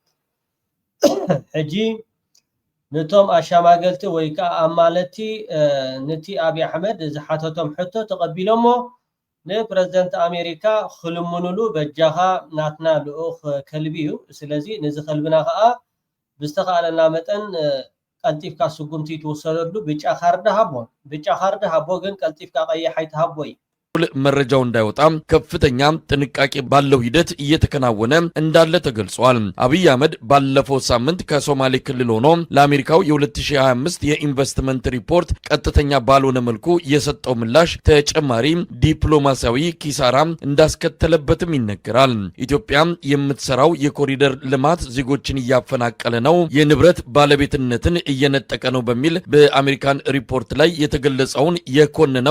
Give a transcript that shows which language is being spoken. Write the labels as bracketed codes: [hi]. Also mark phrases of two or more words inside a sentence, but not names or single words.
[ti] ሕጂ ነቶም አሻማገልቲ ወይ ከዓ አማለቲ ነቲ አብይ አሕመድ ዝሓተቶም ሕቶ ተቀቢሎሞ ንፕሬዝደንት አሜሪካ ክልምንሉ በጃኻ ናትና ልኡኽ ከልቢ እዩ ስለዚ ነዚ ከልብና ከዓ ብዝተኻለና መጠን ቀልጢፍካ ስጉምቲ ትወሰደሉ ብጫ ካርድ ሃቦ ግን ቀልጢፍካ ቀይሕ ኣይትሃቦ እዩ [am] መረጃው እንዳይወጣ ከፍተኛ ጥንቃቄ ባለው ሂደት እየተከናወነ እንዳለ ተገልጿል። አብይ አህመድ ባለፈው ሳምንት ከሶማሌ ክልል ሆኖ ለአሜሪካው የ2025 የኢንቨስትመንት ሪፖርት ቀጥተኛ ባልሆነ መልኩ የሰጠው ምላሽ ተጨማሪ ዲፕሎማሲያዊ ኪሳራ እንዳስከተለበትም ይነገራል። ኢትዮጵያ የምትሰራው የኮሪደር ልማት ዜጎችን እያፈናቀለ ነው፣ የንብረት ባለቤትነትን እየነጠቀ ነው በሚል በአሜሪካን ሪፖርት ላይ የተገለጸውን የኮነነው